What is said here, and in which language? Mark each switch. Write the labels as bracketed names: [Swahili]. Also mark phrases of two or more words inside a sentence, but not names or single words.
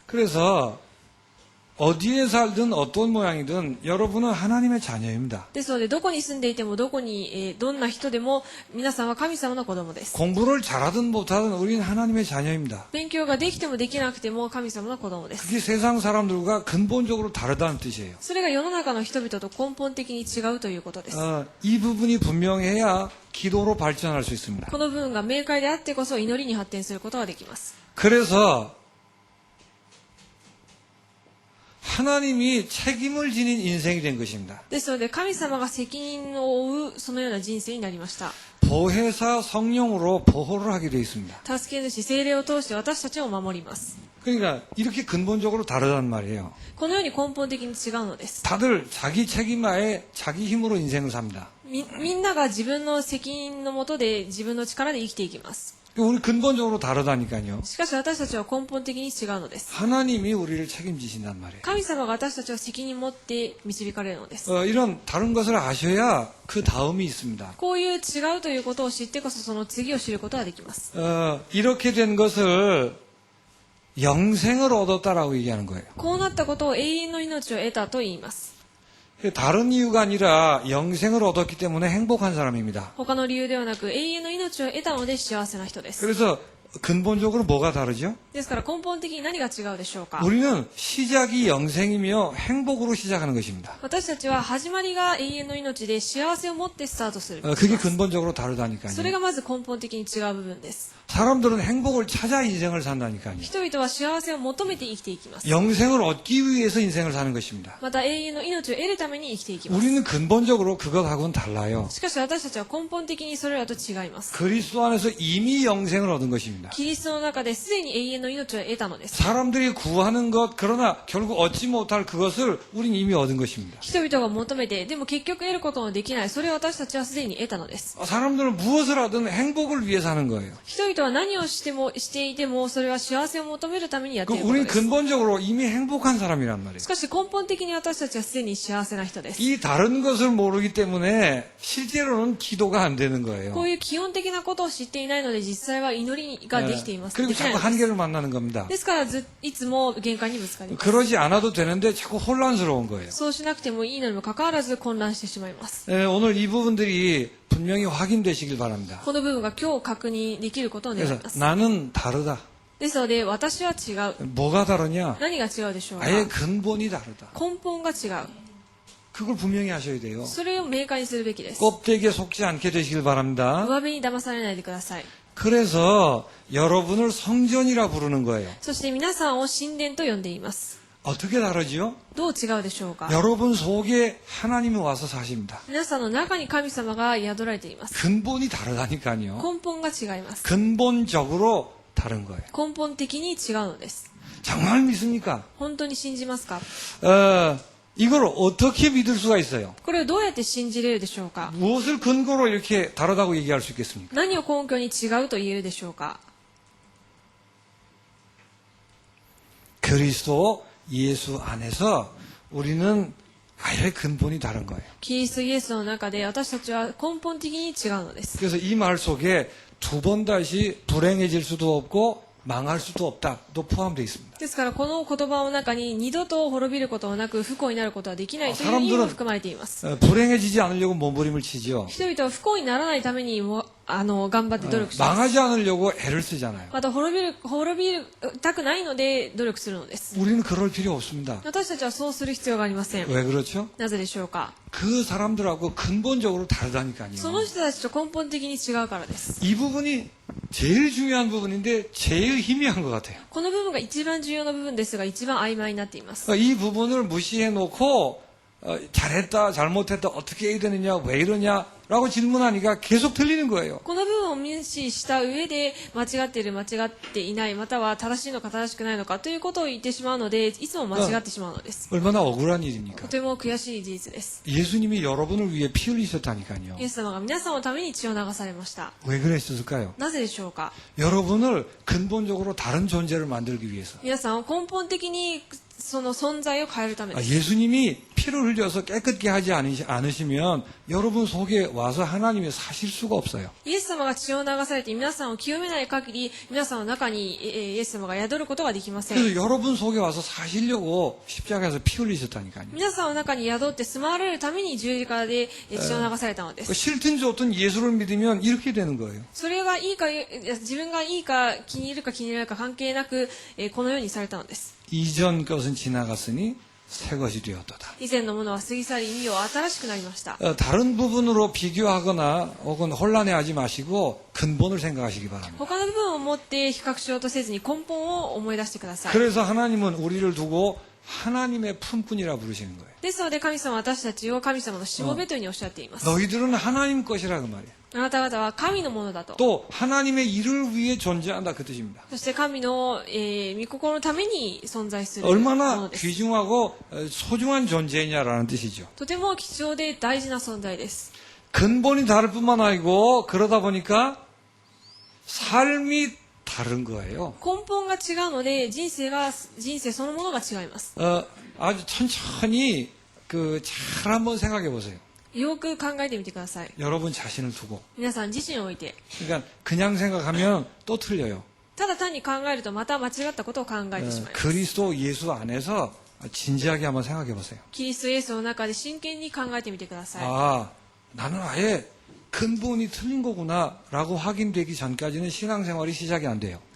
[Korean] 그래서 어디에 살든 어떤 모양이든 여러분은 하나님의 자녀입니다. [Japanese] ですのでどこに住んでいてもどこに、どんな人でも皆さんは神様の子供です。 [Korean] 공부를 잘하든 못하든 우리는 하나님의 자녀입니다. [Japanese] 勉強ができてもできなくても神様の子供です。 [Korean] 그게 세상 사람들과 근본적으로 다르다는 뜻이에요. [Japanese] それが世の中の人々と根本的に違うということです。 [Korean] 이 부분이 분명해야 기도로 발전할 수 있습니다. [Japanese] この部分が明快であってこそ祈りに発展することができます。 [Korean] 그래서 하나님이 책임을 지닌 인생이 된 것입니다. [Japanese] ですので神様が責任を負うそのような人生になりました。 [Korean] 보혜사 성령으로 보호를 하게 되어 있습니다. [Japanese] 助け主聖霊を通して私たちを守ります。 [Korean] 그러니까 이렇게 근본적으로 다르단 말이에요. [Japanese] このように根本的に違うのです。 [Korean] 다들 자기 책임하에 자기 힘으로 인생을 삽니다. [Japanese] みんなが自分の責任のもとで自分の力で生きていきます。 [Korean] 우리 근본적으로 다르다니까요. [Japanese] しかし私たちは根本的に違うのです。 [Korean] 하나님이 우리를 책임지신단 말이에요. [Japanese] 神様が私たちを責任を持って導かれるのです。 [Korean] 이런 다른 것을 아셔야 그 다음이 있습니다. [Japanese] こういう違うということを知ってこそその次を知ることができます。 [Korean] 이렇게 된 것을 영생을 얻었다라고 얘기하는 거예요. [Japanese] こうなったことを永遠の命を得たと言います。 [Korean] 다른 이유가 아니라 영생을 얻었기 때문에 행복한 사람입니다. [Japanese] 他の理由ではなく永遠の命を得たので幸せな人です。 [Korean] 그래서 근본적으로 뭐가 다르죠? [Japanese] ですから根本的に何が違うでしょうか。 [Korean] 우리는 시작이 영생이며 행복으로 시작하는 것입니다. [Japanese] 私たちは始まりが永遠の命で幸せを持ってスタートする。 [Korean] 그게 근본적으로 다르다니까요. [Japanese] それがまず根本的に違う部分です。 [Korean] 사람들은 행복을 찾아 인생을 산다니까요. [Japanese] 人々は幸せを求めて生きていきます。 [Korean] 영생을 얻기 위해서 인생을 사는 것입니다. [Japanese] また永遠の命を得るために生きていきます。 [Korean] 우리는 근본적으로 그것하고는 달라요. [Japanese] しかし私たちは根本的にそれらと違います。 [Korean] 그리스도 안에서 이미 영생을 얻은 것입니다. [Japanese] キリストの中ですでに永遠の命を得たのです。 [Korean] 사람들이 구하는 것 그러나 결국 얻지 못할 그것을 우린 이미 얻은 것입니다. [Japanese] 人々が求めて、でも結局得ることのできない、それを私たちはすでに得たのです。 [Korean] 사람들은 무엇을 하든 행복을 위해서 하는 거예요. [Japanese] 人々は何をしていても、それは幸せを求めるためにやっていること [Korean] 우리는 [Japanese] です。 [Korean] 근본적으로 이미 행복한 사람이란 말이에요. [Japanese] しかし根本的に私たちはすでに幸せな人です。 [Korean] 이 다른 것을 모르기 때문에 실제로는 기도가 안 되는 거예요. [Japanese] こういう基本的なことを知っていないので、実際は祈りができています。 [Korean] 그리고 [Japanese] できない [Korean] 자꾸 [Japanese] のです [Korean] 한계를 만나는 겁니다. [Japanese] ですからいつも限界にぶつかります。 [Korean] 그러지 않아도 되는데 자꾸 혼란스러운 거예요. [Japanese] そうしなくてもいいのにもかかわらず混乱してしまいます。 [Korean] 오늘 이 부분들이 분명히 확인되시길 바랍니다. [Japanese] この部分が今日確認できることを願い [Korean] 그래서 [Japanese] ます。 [Korean] 나는 다르다. [Japanese] ですので、私は違う。 [Korean] 뭐가 다르냐? [Japanese] 何が違うでしょうか。 [Korean] 아예 근본이 다르다. [Japanese] 根本が違う。 [Korean] 그걸 분명히 하셔야 돼요. [Japanese] それを明快にするべきです。 [Korean] 껍데기에 속지 않게 되시길 바랍니다. [Japanese] 上辺に騙されないでください。 [Korean] 그래서 여러분을 성전이라 부르는 거예요. [Japanese] そして皆さんを神殿と呼んでいます。 [Korean] 어떻게 다르지요? [Japanese] どう違うでしょうか。 [Korean] 여러분 속에 하나님이 와서 사십니다. [Japanese] 皆さんの中に神様が宿られています。 [Korean] 근본이 다르다니까요. [Japanese] 根本が違います。 [Korean] 근본적으로 다른 거예요. [Japanese] 根本的に違うのです。 [Korean] 정말 믿습니까? [Japanese] 本当に信じますか。 [Korean] 이걸 어떻게 믿을 수가 있어요? [Japanese] これをどうやって信じれるでしょうか。 [Korean] 무엇을 근거로 이렇게 다르다고 얘기할 수 있겠습니까? [Japanese] 何を根拠に違うと言えるでしょうか。 [Korean] 그리스도 예수 안에서 우리는 아예 근본이 다른 거예요. [Japanese] キリストイエスの中で私たちは根本的に違うのです。 [Korean] 그래서 이 말 속에 두 번 다시 불행해질 수도 없고 망할 수도 없다도 포함되어 있습니다. [Japanese] ですからこの言葉の中に二度と滅びることはなく不幸になることはできないという意味も含まれています。 [Korean] 불행해지지 않으려고 몸부림을 치죠. [Japanese] 人々は不幸にならないためにも頑張って努力します。 [Korean] 망하지 않으려고 애를 쓰잖아요. [Japanese] また滅びたくないので努力するのです。 [Korean] 우리는 그럴 필요 없습니다. [Japanese] 私たちはそうする必要がありません。 [Korean] 왜 그렇죠? [Japanese] なぜでしょうか。 [Korean] 그 사람들하고 근본적으로 다르다니까요. [Japanese] その人たちと根本的に違うからです。 [Korean] 이 부분이 제일 중요한 부분인데 제일 희미한 것 같아요. [Japanese] この部分が一番重要な部分ですが一番曖昧になっています。 [Korean] 이 부분을 무시해 놓고 잘했다 잘못했다 어떻게 해야 되느냐 왜 이러냐라고 질문하니까 계속 틀리는 거예요. [Japanese] この部分を無視した上で間違っている間違っていないまたは正しいのか正しくないのかということを言ってしまうのでいつも間違ってしまうのです。 [Korean] 얼마나 억울한 일입니까? [Japanese] とても悔しい事実です。 [Korean] 예수님이 여러분을 위해 피 흘리셨다니까요. [Japanese] イエス様が皆さんのために血を流されました。 [Korean] 왜 그랬을까요? [Japanese] なぜでしょうか。 [Korean] 여러분을 근본적으로 다른 존재를 만들기 위해서. [Japanese] 皆さんを根本的にその存在を変えるためです。 [Korean] 예수님이 피를 흘려서 깨끗게 하지 않으시면 여러분 속에 와서 하나님이 사실 수가 없어요. [Japanese] イエス様が血を流されて皆さんを清めない限り皆さんの中にイエス様が宿ることができません。 [Korean] 그래서 여러분 속에 와서 사시려고 십자가에서 피 흘리셨다니까요. [Japanese] 皆さんの中に宿って住まわれるために十字架で血を流されたのです。 [Korean] 싫든 좋든 예수를 믿으면 이렇게 되는 거예요. [Japanese] それがいいか自分がいいか気に入るか気に入らないか関係なくこのようにされたのです。 [Korean] 이전 것은 지나갔으니 새 것이 되었도다. [Japanese] 以前のものは過ぎ去り身を新しくなりました。 [Korean] 다른 부분으로 비교하거나 혹은 혼란해하지 마시고 근본을 생각하시기 바랍니다. [Japanese] 他の部分を持って比較しようとせずに根本を思い出してください。 [Korean] 그래서 하나님은 우리를 두고 하나님의 품꾼이라 부르시는 거예요. [Japanese] ですので神様は私たちを神様のしもべというふうにおっしゃっています。 [Korean] 너희들은 하나님 것이라 그 말이에요. [Japanese] あなた方は神のものだと。 [Korean] 또 하나님의 일을 위해 존재한다 그 뜻입니다. [Japanese] そして神の、御心のために存在するも [Korean] 얼마나 [Japanese] のです。 [Korean] 귀중하고 소중한 존재냐라는 뜻이죠. [Japanese] とても貴重で大事な存在です。 [Korean] 근본이 다를 뿐만 아니고 그러다 보니까 삶이 다른 거예요. [Japanese] 根本が違うので人生そのものが違います。 [Korean] 아주 천천히 잘 한번 생각해 보세요. [Japanese] よく考えてみてください。 [Korean] 여러분 자신을 두고. [Japanese] 皆さん自身を置いて。 [Korean] 그러니까 그냥 생각하면 또 틀려요. [Japanese] ただ単に考えるとまた間違ったことを考えてしまいます。 [Korean] 그리스도 예수 안에서 진지하게 한번 생각해 보세요. [Japanese] キリストイエスの中で真剣に考えてみてください。 [Korean] 아, 나는 아예 근본이 틀린 거구나라고 확인되기 전까지는 신앙생활이 시작이 안 돼요.